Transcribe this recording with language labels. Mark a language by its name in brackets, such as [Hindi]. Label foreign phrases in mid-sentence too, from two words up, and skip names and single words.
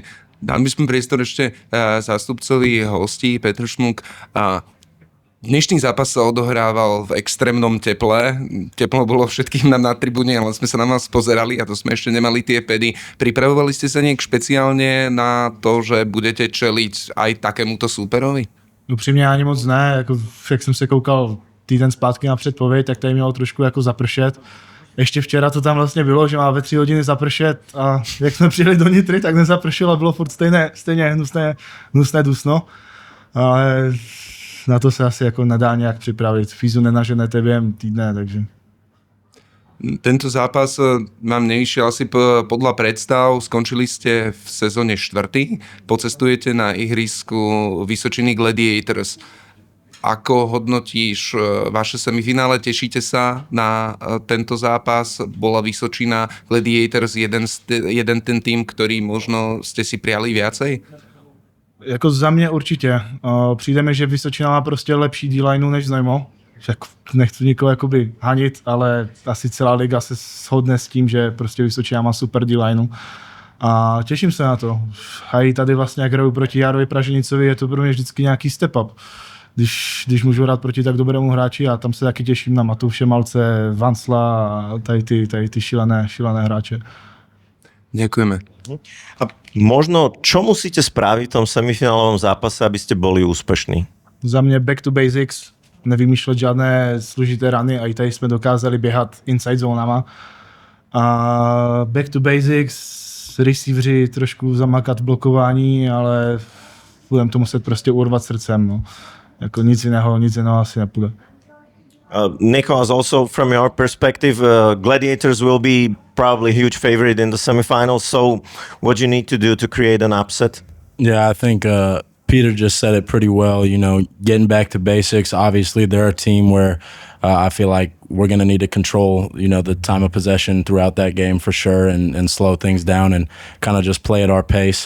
[Slovak] Dám by sme priestor ešte zástupcovi hostí, Petr Šmuk. Dnešný zápas sa odohrával v extrémnom teple. Teplo bolo všetkým na tribúne, ale sme sa na vás pozerali a to sme ešte nemali tie pedy. Pripravovali ste sa nejak špeciálne na to, že budete čeliť aj takémuto súperovi? [Czech] Upřímně ani moc ne, jako, jak jsem se koukal týden zpátky na předpověď, tak tady mělo trošku jako zapršet. Ještě včera to tam vlastně bylo, že má ve 3 hodiny zapršet a jak jsme přijeli do Nitry, tak nezapršelo, bylo furt stejně hnusné dusno. Ale na to se asi jako nedá nějak připravit. Fízu nenaženete během týdne, takže... [Slovak] Tento zápas vám nevyšiel asi podľa predstav. Skončili ste v sezóne 4. Pocestujete na ihrisku Vysočiny Gladiators. Ako hodnotíš vaše semifinále? Tešíte sa na tento zápas? Bola Vysočina Gladiators jeden ten tým, ktorý možno ste si prijali viacej? [Czech] Jako za mě určitě. Přijde mi, že Vysočina má prostě lepší D-lineu než Znojmo. Však nechci nikoho jakoby hanit, ale asi celá liga se shodne s tím, že prostě Vysočina má super D-lineu. A těším se na to. A i tady vlastně, jak hraju proti Járovi Praženicovi, je to pro mě vždycky nějaký [English] step up. [Czech] Když můžu hrát proti tak dobrému hráči a tam se taky těším na Matouše Malce, Vansla a tady ty šílené hráče. [Slovak] Ďakujeme. A možno, čo musíte spraviť v tom semifinálovom zápase, aby ste boli úspešní? [Czech] Za mě [English] back to basics, [Czech] nevymýšlet žádné složité rany a i tady jsme dokázali běhat inside zónama. [English] A back to basics, [Czech] receiveri trošku zamakat v blokování, ale budeme to muset prostě urvat srdcem. No. Jako nic jiného asi nepůjde. [English] Nicolas, also from your perspective, Gladiators will be probably a huge favorite in the semifinals. So, what do you need to do to create an upset? Yeah, I think Peter just said it pretty well. You know, getting back to basics. Obviously, they're a team where I feel like we're going to need to control, you know, the time of possession throughout that game for sure, and slow things down and kind of just play at our pace.